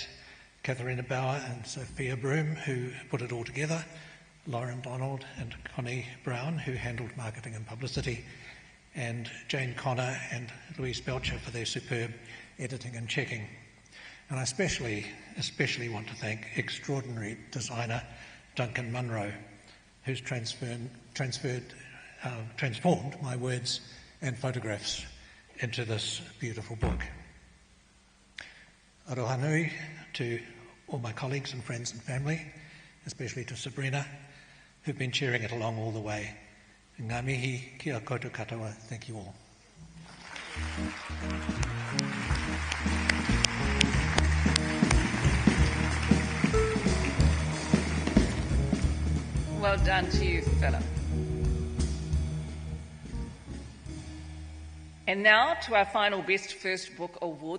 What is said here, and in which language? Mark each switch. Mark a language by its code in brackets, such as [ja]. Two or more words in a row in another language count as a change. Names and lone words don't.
[en] Katharina Bauer and Sophia Broom, who put it all together, Lauren Donald and Connie Brown, who handled marketing and publicity, and Jane Connor and Louise Belcher for their superb editing and checking. And I especially want to thank extraordinary designer Duncan Munro, who's transformed my words and photographs into this beautiful book. [mi] Aroha nui [en] to all my colleagues and friends and family, especially to Sabrina, who've been cheering it along all the way. [mi] Ngā mihi kia koutou katoa. [en] Thank you all. Well done to you, Philip. And now to our final Best First Book Award.